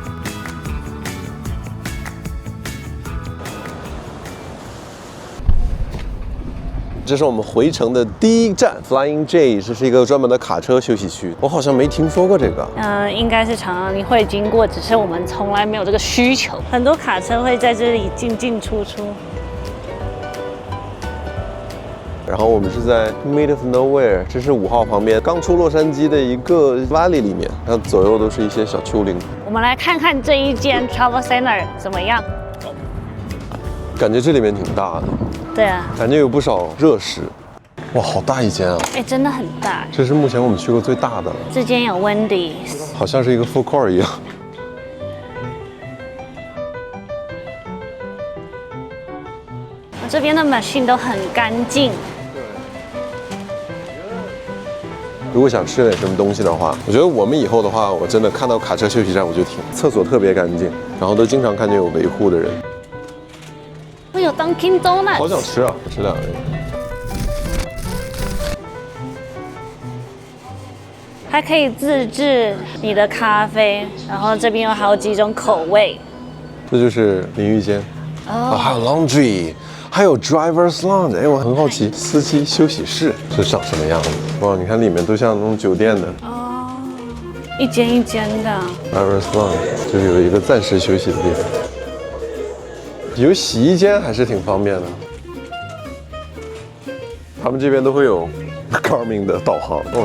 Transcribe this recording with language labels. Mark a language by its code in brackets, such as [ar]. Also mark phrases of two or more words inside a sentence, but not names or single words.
[zh] 這是我們回程的第一站 Flying J， 這是一個專門的卡車休息區，我好像沒聽說過這個。應該是常常你會經過，只是我們從來沒有這個需求。很多卡車會在這裡進進出出。然後我們是在 [en] Mid of Nowhere， [zh] 這是5號旁邊，剛出洛杉磯的一個 valley 裡面，它左右都是一些小丘陵。我們來看看這一間 Travel Center 怎麼樣？感覺這裡面挺大的。對啊，感覺有不少熱食。哇，好大一間啊！哎，真的很大。這是目前我們去過最大的了。這間有 Wendy's， 好像是一個 [en] food court [zh] 一樣。這邊的 machine 都很乾淨。如果想吃點什麼東西的話，我覺得我們以後的話，我真的看到卡車休息站我就停。廁所特別乾淨，然後都經常看見有維護的人。有 Dunkin' Donuts，好想吃啊！吃兩個。還可以自製你的咖啡，然後這邊有好幾種口味。這就是淋浴間，還有 laundry， 還有 [en] driver's lounge。 [zh] 哎，我很好奇，司機休息室是長什麼樣子？哇，你看裡面都像那種酒店的。哦，一間一間的。 [en] driver's lounge [zh] 就是有一個暫時休息的地方。有洗衣間還是挺方便的，他們這邊都會有 Garmin 的導航哦。